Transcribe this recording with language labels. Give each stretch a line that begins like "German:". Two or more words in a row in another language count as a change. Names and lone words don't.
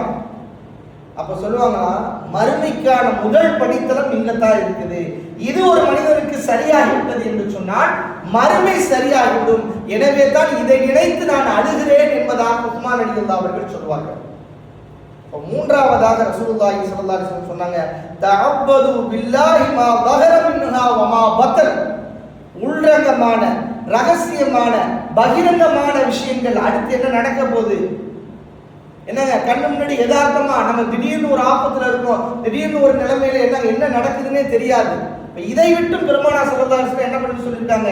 Tamil: அப்ப சொல்லுவாங்களா, மறுமைக்கான முதல் படித்தளம் இங்கத்தான் இருக்குது. இது ஒரு மனிதனுக்கு சரியாகிவிட்டது என்று சொன்னால் மறுமை சரியாகிவிடும். எனவே தான் இதை நினைத்து நான் அழுகிறேன் என்பதாக உஸ்மான் ரலியல்லாஹு அவர்கள் சொல்வார்கள். மூன்றாவதாக
Arabic: رسول الله صلى الله عليه وسلم
Tamil: சொன்னாங்க,
Arabic: تعوذوا بالله ما ظهر منها وما بطن,
Tamil: உள்ரங்கமான, ரகசியமான, பகிரங்கமான விஷயங்கள் அடுத்து என்ன நடக்க போகுது, என்னங்க கண்ணு முன்னாடி யதார்த்தமா நம்ம திடீர்னு ஒரு ஆபத்துல இருக்கோம், திடீர்னு ஒரு நிலைமையில என்ன நடக்குதுன்னே தெரியாது. இதை விட்டும் பெருமானார்
Arabic: صلى الله عليه وسلم
Tamil: என்ன பண்ணி சொல்லியிருக்காங்க?